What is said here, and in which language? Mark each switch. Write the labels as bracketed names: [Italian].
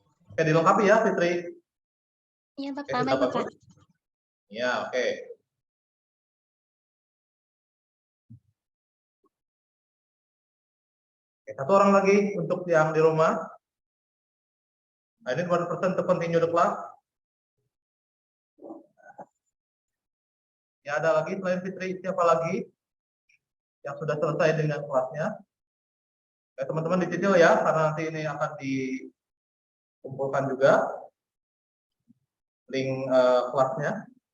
[Indonesian] Oke, dilengkapi ya Fitri. Iya Pak, Sudah bagus. Ya, oke. Satu orang lagi untuk yang di rumah. [English] I need one person to continue the class. [Indonesian] Ya, ada lagi selain Fitri, siapa lagi yang sudah selesai dengan kelasnya? Ya, teman-teman dicicil ya, karena nanti ini akan dikumpulkan juga link kelasnya.